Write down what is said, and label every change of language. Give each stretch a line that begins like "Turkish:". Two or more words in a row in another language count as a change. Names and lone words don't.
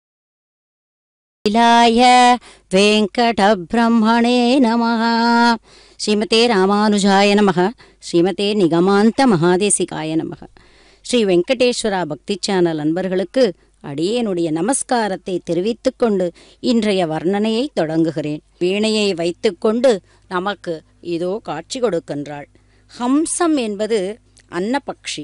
Sanskrit: लीलाय वेङ्कटब्रह्मणे नमः। श्रीमते रामानुजाय नमः श्रीमते निगमान्त महादेशिकाय नमः.
Tamil: ஸ்ரீ வெங்கடேஸ்வரா பக்தி சேனல் அன்பர்களுக்கு அடியேனுடைய நமஸ்காரத்தை தெரிவித்துக்கொண்டு இன்றைய வர்ணனையை தொடங்குகிறேன். வீணையை வைத்துக்கொண்டு நமக்கு இதோ காட்சி கொடுக்கின்றாள். ஹம்சம் என்பது அன்னபக்ஷி.